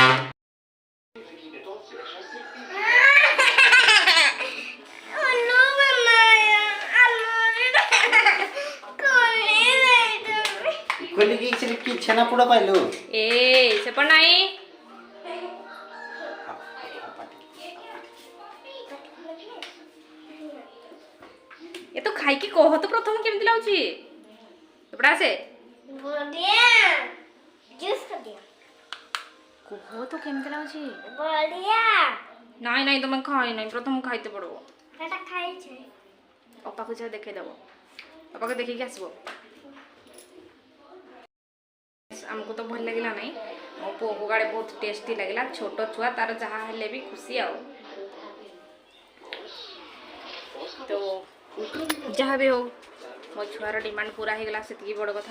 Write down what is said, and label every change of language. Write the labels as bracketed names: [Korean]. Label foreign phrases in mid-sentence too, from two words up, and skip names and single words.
[Odia] କି ଛେନାପୋଡ଼ ପାଇଲୁ? ଏ ସେପଟ ନାହିଁ। ଏ ତ ଖାଇକି କହ ତ ପ୍ରଥମ କେମିତି ଲାଗୁଛି? ଏପଟେ ଆସେ [Hindi] बढ़िया जूस कर दिया [Odia] କୁହ ତ କେମିତି ଲାଗୁଛି? [Hindi] बढ़िया [Odia] ନାଇଁ ନାଇଁ ତମେ ଖାଇ ନାଇଁ, ପ୍ରଥମ ଖାଇତେ ପଡ଼ିବ। [Hindi] बेटा खाई छे [Odia] ଅପାକୁ ଯାହା ଦେଖେଇଦେବ, ଅପାକୁ ଦେଖିକି ଆସିବ। ଆମକୁ ତ ଭଲ ଲାଗିଲା ନାହିଁ, ମୋ ପୁଅକୁ ଗାଳେ ବହୁତ ଟେଷ୍ଟି ଲାଗିଲା। ଛୋଟ ଛୁଆ ତାର ଯାହା ହେଲେ ବି ଖୁସି ଆଉ। ତ ଯାହା ବି ହଉ ମୋ ଛୁଆର ଡିମାଣ୍ଡ ପୁରା ହେଇଗଲା, ସେତିକି ବଡ଼ କଥା।